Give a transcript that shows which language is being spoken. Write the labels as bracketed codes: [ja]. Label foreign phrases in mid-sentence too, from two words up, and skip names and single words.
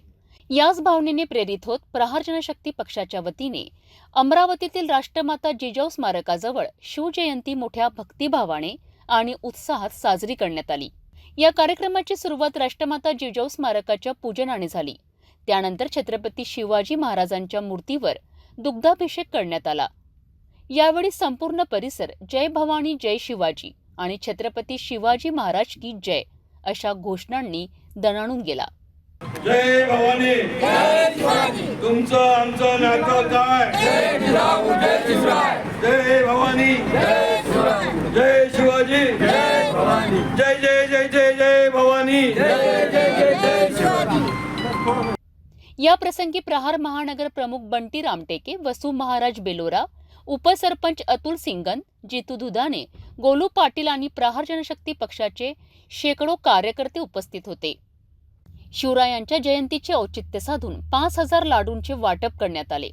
[mr] याच भावनेने प्रेरित होत प्रहार जनशक्ती पक्षाच्या वतीने अमरावतीतील राष्ट्रमाता जिजाऊ स्मारकाजवळ शिवजयंती मोठ्या भक्तिभावाने आणि उत्साहात साजरी करण्यात आली. या कार्यक्रमाची सुरुवात राष्ट्रमाता जिजाऊ स्मारकाच्या पूजनाने झाली. त्यानंतर छत्रपती शिवाजी महाराजांच्या मूर्तीवर दुग्धाभिषेक करण्यात आला. यावेळी संपूर्ण परिसर जय भवानी जय शिवाजी आणि [hi] छत्रपती शिवाजी महाराज की जय [mr] अशा घोषणांनी दणाणून गेला. जय भवानी जय शिवाजी तुमचं आमचं नातं काय जय जिजाऊ जय शिवराय जय भवानी जय शिवाजी जय शिवाजी जय भवानी जय जय जय जय जय भवानी जय जय जय जय शिवाजी. या प्रसंगी प्रहार महानगर प्रमुख बंटी रामटेके, वसू महाराज बेलोरा, उपसरपंच अतुल सिंगन, जितू दुधाने, गोलू पाटील आणि प्रहार जनशक्ती पक्षाचे शेकडो कार्यकर्ते उपस्थित होते. शिवरायांच्या जयंतीचे औचित्य साधून 5,000 लाडूंचे वाटप करण्यात आले.